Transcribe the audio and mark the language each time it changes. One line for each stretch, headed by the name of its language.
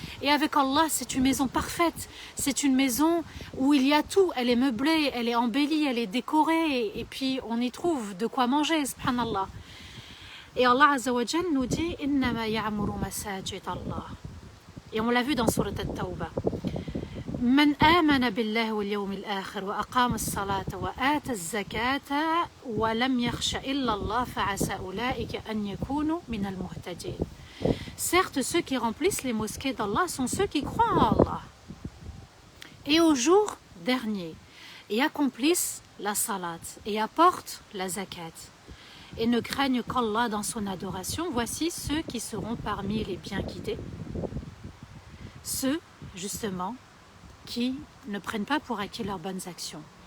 French: Et avec Allah, c'est une maison parfaite. C'est une maison où il y a tout. Elle est meublée, elle est embellie, elle est décorée. Et puis, on y trouve de quoi manger, subhanallah. Et Allah Azza wa Jal nous dit «
Arabic: Innama ya'muru masajid Allah ».
French: Et on l'a vu dans Surat At-Tawbah.
Arabic: من آمن بالله واليوم الآخر وأقام الصلاة وآتى الزكاة ولم يخش إلا الله فعسى أولئك أن يكونوا من المهتدين.
French: Certes, ceux qui remplissent les mosquées d'Allah sont ceux qui croient en Allah et au jour dernier et accomplissent la salat et apportent la zakat et ne craignent qu'Allah dans son adoration. Voici ceux qui seront parmi les bien guidés, ceux justement qui ne prennent pas pour acquis leurs bonnes actions.